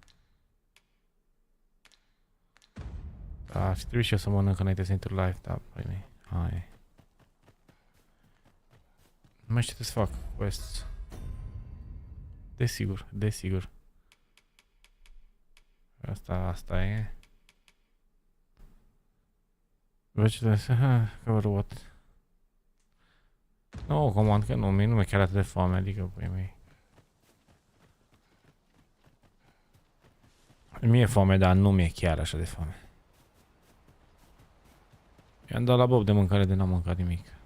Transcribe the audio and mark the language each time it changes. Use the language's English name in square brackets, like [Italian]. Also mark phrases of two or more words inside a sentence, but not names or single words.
[Romanian] Da, și trebuie și eu să mănânc înainte să intru live, da, păi mei. Aia e. Nu mai știu ce să fac. Quests. Desigur, desigur. Asta e. [English] Vegetables, cover what? [Romanian] Nu, comand că nu mi-e chiar atât de foame, adică, păi mei. Mi-e foame, dar nu mi-e chiar așa de foame. I-am dat la Bob de mâncare de n-am mâncat nimic.